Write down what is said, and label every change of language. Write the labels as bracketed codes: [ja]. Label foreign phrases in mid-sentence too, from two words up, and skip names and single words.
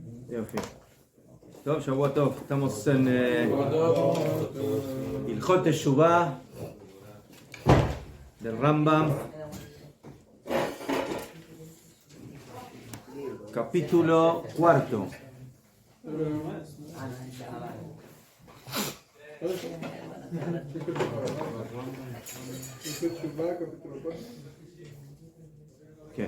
[he] יופי. טוב, שבוע טוב. [es] estamos en [he] הלכות תשובה [es] del Rambam, capítulo cuarto. [he] כן.